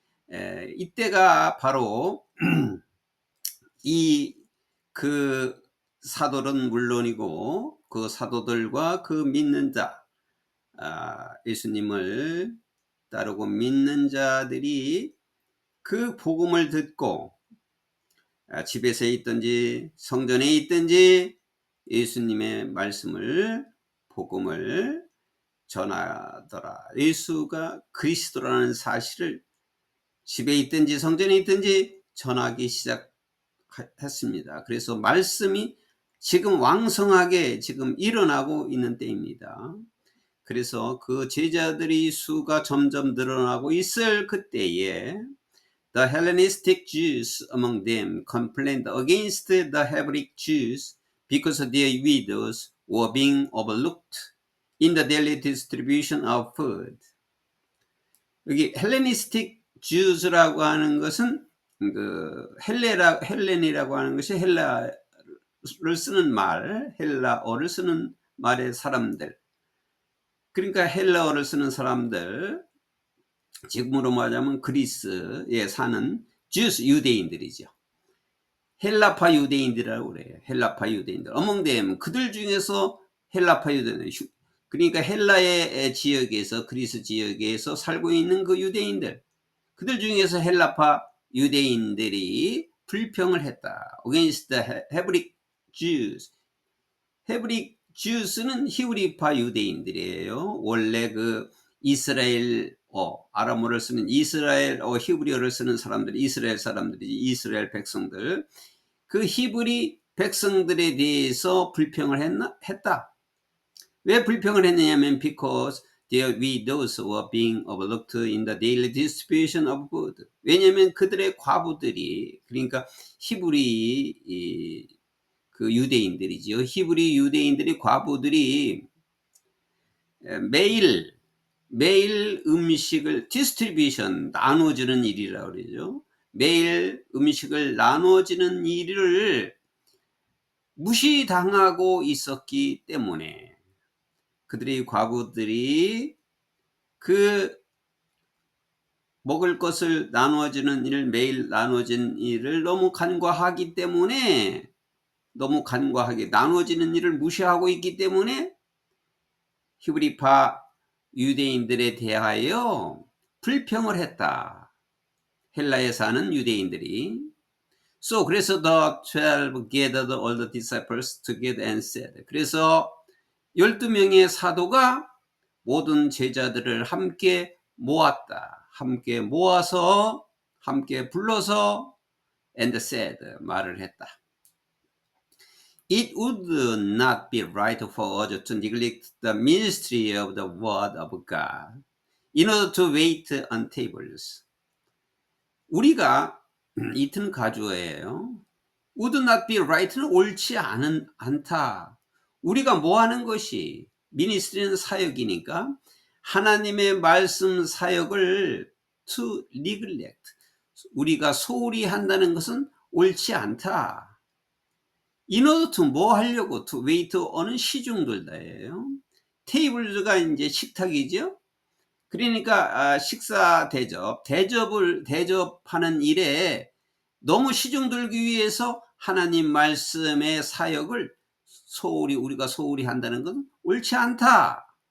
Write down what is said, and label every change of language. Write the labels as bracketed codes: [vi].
[ko] 이때가 바로 그 사도는 물론이고 그 사도들과 그 믿는 자, 예수님을 따르고 믿는 자들이 그 복음을 듣고 집에서 있든지 성전에 있든지 예수님의 말씀을, 복음을 전하더라. 예수가 그리스도라는 사실을 집에 있든지 성전에 있든지 전하기 시작했습니다. 그래서 말씀이 지금 왕성하게 지금 일어나고 있는 때입니다. 그래서 그 제자들의 수가 점점 늘어나고 있을 그때에 [en] The Hellenistic Jews among them complained against the Hebrew Jews because their widows were being overlooked in the daily distribution of food. [ko] 여기 Hellenistic Jews라고 하는 것은 그 헬렌이라고 하는 것이 헬라를 쓰는 말, 헬라어를 쓰는 말의 사람들. 그러니까 헬라어를 쓰는 사람들, 지금으로 말하자면 그리스에 사는 Jews, 유대인들이죠. 헬라파 유대인들이라고 그래요. 헬라파 유대인들. [en] among them, [ko] 그들 중에서 헬라파 유대인들, 그러니까 헬라의 지역에서, 그리스 지역에서 살고 있는 그 유대인들, 그들 중에서 헬라파 유대인들이 불평을 했다. [en] against the Hebrew Jews. [ko] Hebrew Jews는 히브리파 유대인들이에요. 원래 그 이스라엘어, 아람어를 쓰는 이스라엘어, 히브리어를 쓰는 사람들이 이스라엘 사람들이지, 이스라엘 백성들. 그 히브리 백성들에 대해서 불평을 했다. 왜 불평을 했느냐면 [en] because their widows were being overlooked in the daily distribution of food. [ko] 왜냐하면 그들의 과부들이, 그러니까 히브리 그 유대인들이죠. 히브리 유대인들이, 과부들이 매일 음식을 디스트리뷰션, 나눠주는 일이라고 그러죠. 매일 음식을 나눠주는 일을 무시당하고 있었기 때문에 그들의 과부들이 그 먹을 것을 나눠주는 일, 매일 나눠진 일을 너무 간과하기 때문에, 너무 간과하게 나눠지는 일을 무시하고 있기 때문에 히브리파 유대인들에 대하여 불평을 했다. 헬라에 사는 유대인들이. [en] So [ko] 그래서 [en] the 12 gathered all the disciples together and said. [ko] 그래서 12명의 사도가 모든 제자들을 함께 모았다. 함께 모아서, 함께 불러서 [en] and said, [ko] 말을 했다. [en] It would not be right for us to neglect the ministry of the word of God in order to wait on tables. [ko] 우리가 이튼 가주어예요. would not be right는 옳지 않다. 우리가 뭐 하는 것이, 미니스트리는 사역이니까 하나님의 말씀 사역을 [en] to neglect, [ko] 우리가 소홀히 한다는 것은 옳지 않다. [en] in order to [ko] 뭐 하려고, [en] to wait on [ko] 은 시중들다예요. 테이블즈가 이제 식탁이죠. 그러니까 식사 대접을 대접하는 일에 너무 시중 들기 위해서 하나님 말씀의 사역을 우리가 소홀히 한다는 건 옳지 않다.